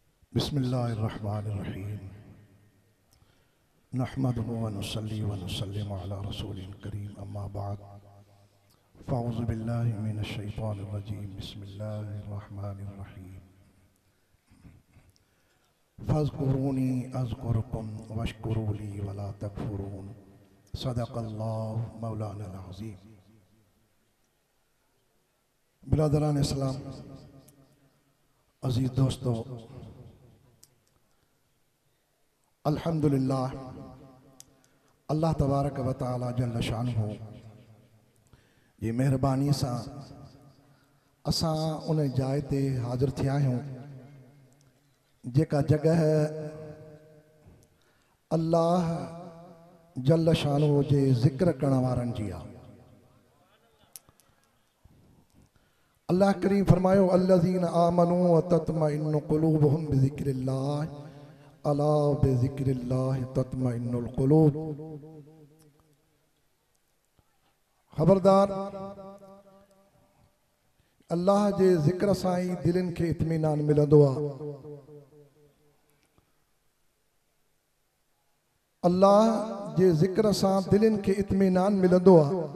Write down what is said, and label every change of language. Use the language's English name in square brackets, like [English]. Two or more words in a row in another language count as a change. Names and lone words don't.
[Arabic] بسم الله الرحمن الرحيم نحمده ونصلي ونسلم على رسوله الكريم أما بعد فأعوذ بالله من الشيطان الرجيم بسم الله الرحمن الرحيم فاذكروني أذكركم واشكروا لي ولا تكفرون صدق الله مولانا العظيم. [Urdu] برادران اسلام، عزیز دوستوں, [Sindhi] अल्हम्दुलिल्लाह अल्लाह [Arabic] تبارك وتعالى جل شانه [Sindhi] जी मेहरबानी सां असां उन जाइ ते हाज़िर थिया आहियूं जेका जगह अल्लाह [Arabic] جل شانه [Sindhi] जे ज़िक्र करण वारनि जी आहे। अल्लाह करीम फरमायो [Arabic] الذين آمنوا وتطمئن قلوبهم بذكر الله ألا بذكر الله تطمئن القلوب. [Sindhi] खबरदार, अल्लाह जे ज़िक्र सां ई दिलनि खे इत्मीनान मिलंदो आहे। अल्लाह जे ज़िक्र सां दिलनि खे इत्मीनान मिलंदो आहे।